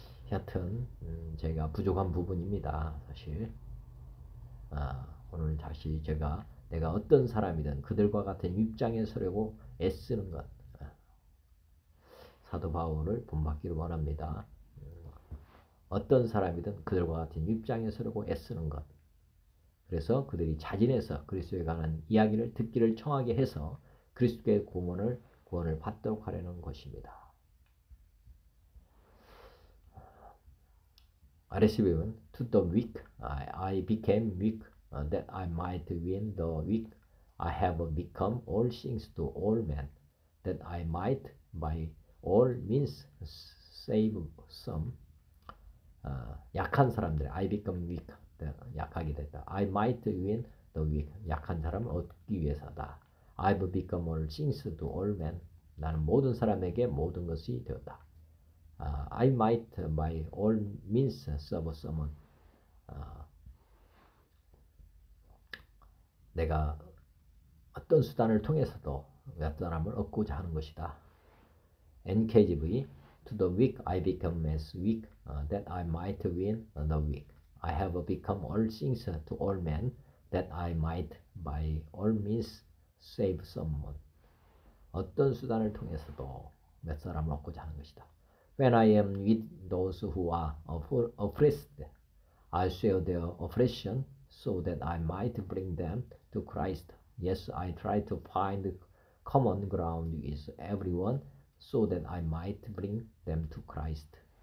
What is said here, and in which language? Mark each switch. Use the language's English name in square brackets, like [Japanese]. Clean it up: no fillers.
[Korean] 여하튼 제가 부족한 부분입니다. 사실 오늘 다시 내가 어떤 사람이든 그들과 같은 입장에 서려고 애쓰는 것 사도 바울을 본받기를 원합니다. 어떤 사람이든 그들과 같은 입장에 서려고 애쓰는 것. 그래서 그들이 자진해서 그리스도에 관한 이야기를 듣기를 청하게 해서 그리스도의 구원을 받도록 하려는 것입니다. [English] 아래시 배운 To the weak I became weak that I might win the weak. I have become all things to all men that I might by all means save some. [Korean] 약한 사람들 [English] I become weak [Korean] 약하게 됐다. [English] I might win the weak [Korean] 약한 사람을 얻기 위해서다. [English] I've become all things to all men [Korean] 나는 모든 사람에게 모든 것이 되었다. [English] I might by all means serve someone [Korean] 내가 어떤 수단을 통해서도 몇 사람을 얻고자 하는 것이다. [English] NKJV To the weak I become as weak that I might win the weak. I have become all things to all men that I might by all means save someone. [Korean] 어떤 수단을 통해서도 몇 사람을 얻고자 하는 것이다. [English] When I am with those who are oppressed, I share their oppression so that I might bring them to Christ. Yes, I try to find common ground with everyone so that I might bring them to Christ.